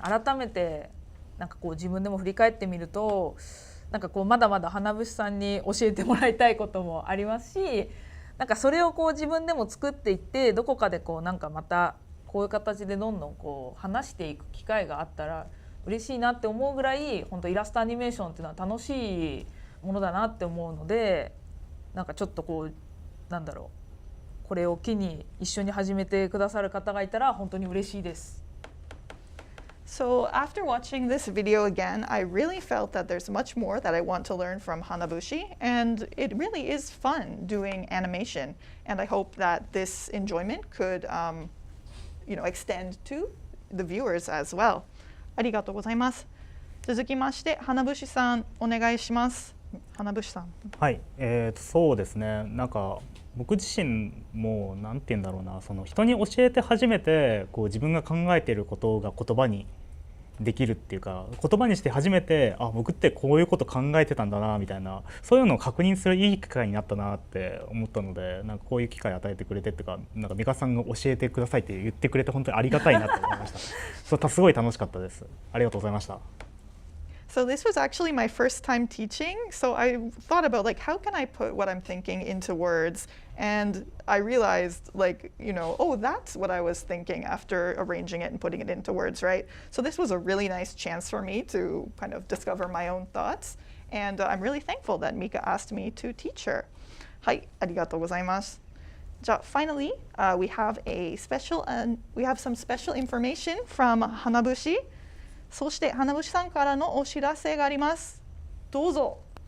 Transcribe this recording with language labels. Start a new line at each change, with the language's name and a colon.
Japanese: 改めてなんかこう自分でも振り返ってみると、なんかこうまだまだ花節さんに教えてもらいたいこともありますし、なんかそれをこう自分でも作っていって、どこかでこうなんかまたこういう形でどんどんこう話していく機会があったら嬉しいなって思うぐらい、本当イラストアニメーションっていうのは楽しいものだなって思うので、なんかちょっとこうなんだろう、これを機に一緒に始めてくださる方がいたら本当に嬉しいです。
English: So after watching this video again, I really felt that there's much more that I want to learn from Hanabushi, and it really is fun doing animation. And I hope that this enjoyment could, extend to the viewers as well.
Japanese: ありがとうございます。続きまして、花節さんお願いします。花節さん。はい、そうですね。なんか僕自身もなんて言うんだろうな、その人に教えて初めてこう自分が考えていることが言葉にできるっていうか、言葉にして初めて僕ってこういうこと考えてたんだなみたいな、そういうのを確認するいい機会になったなって思ったので、なんかこういう機会与えてくれてっていうか、なんか美香さんが教えてくださいって言ってくれて本当にありがたいなと思いました。すごい楽しかったです。ありがとうございました。
English: So this was actually my first time teaching. So I thought about like, how can I put what I'm thinking into words? And I realized like, oh, that's what I was thinking after arranging it and putting it into words, right? So this was a really nice chance for me to kind of discover my own thoughts. And I'm really thankful that Mika asked me to teach her.
Japanese: はい、ありがとうございます。
English: じゃあ finally, we have some special information from Hanabushi.
Japanese: そしてHanabushiさんからのお知らせがあります。どうぞ。